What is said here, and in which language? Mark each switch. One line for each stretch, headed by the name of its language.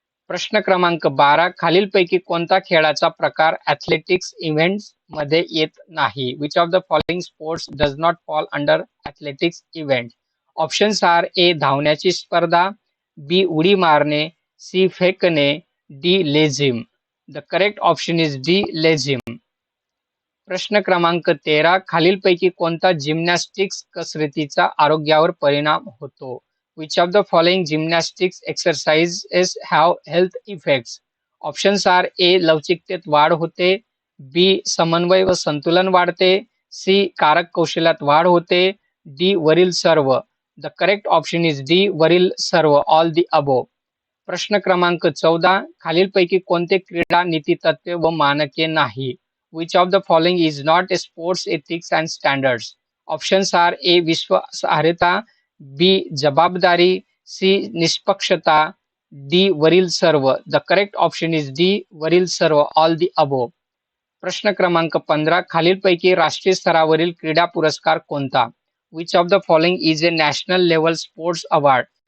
Marathi: प्रश्न क्रमांक 12, खालीलपैकी कोणता खेळाचा प्रकार ॲथलेटिक्स इव्हेंट्स मध्ये येत नाही?
English: Which of the following sports does not fall under athletics event? Options are
Marathi: A धावण्याची स्पर्धा, बी उडी मारणे, सी फेकणे, D lezim.
English: The correct option is D लेझिम.
Marathi: प्रश्न क्रमांक 13 खालीलपैकी कोणता जिम्नॅस्टिक्स कसरतीचा आरोग्यावर परिणाम होतो?
English: Which of the following gymnastics exercises have health effects? Options are
Marathi: A लवचिकतेत वाढ होते, बी समन्वय व संतुलन वाढते, सी कारक कौशल्यात वाढ होते, डी वरील सर्व.
English: the correct option is D
Marathi: वरील सर्व,
English: All the above.
Marathi: प्रश्न क्रमांक 14 खालीलपैकी कोणते क्रीडा नीतितत्वे व मानके नाही?
English: Which of the following is not a sports ethics and standards? Options are A. विश्वासार्हता, B. जबाबदारी, C. निष्पक्षता, D.
Marathi: वरील सर्व.
English: The correct option is D.
Marathi: वरील सर्व,
English: all the above.
Marathi: प्रश्न क्रमांक 15 खालीलपैकी राष्ट्रीय स्तरावरील क्रीडा पुरस्कार कोणता?
English: Which of the following is a national level sports award?